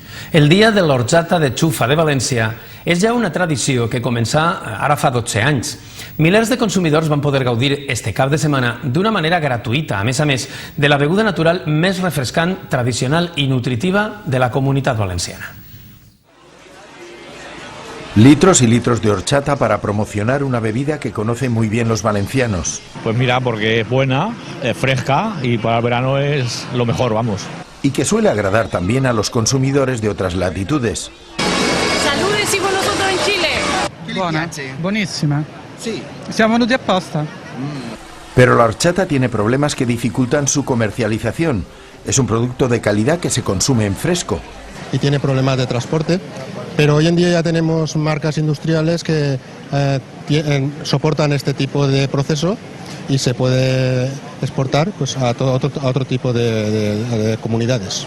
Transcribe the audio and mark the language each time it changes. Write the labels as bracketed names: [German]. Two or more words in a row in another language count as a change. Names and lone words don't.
[Catalan] El Dia de l'Horchata de Xufa de València és ja una tradició que començà ara fa 12 anys. Milers de consumidors van poder gaudir este cap de setmana d'una manera gratuïta, a més, de la beguda natural més refrescant, tradicional i nutritiva de la Comunitat Valenciana. [Spanish] Litros y litros de horchata para promocionar una bebida que conocen muy bien los valencianos. Pues mira, porque es buena, es fresca y para el verano es lo mejor, vamos. Y que suele agradar también a los consumidores de otras latitudes. [Italian] Salute, siamo nosotros in Chile. Buona, buonissima. [Spanish] Sí. [Italian] Siamo venuti apposta. [Spanish] Pero la horchata tiene problemas que dificultan su comercialización. Es un producto de calidad que se consume en fresco. Y tiene problemas de transporte, pero hoy en día ya tenemos marcas industriales que soportan este tipo de proceso y se puede exportar pues, a otro tipo de comunidades.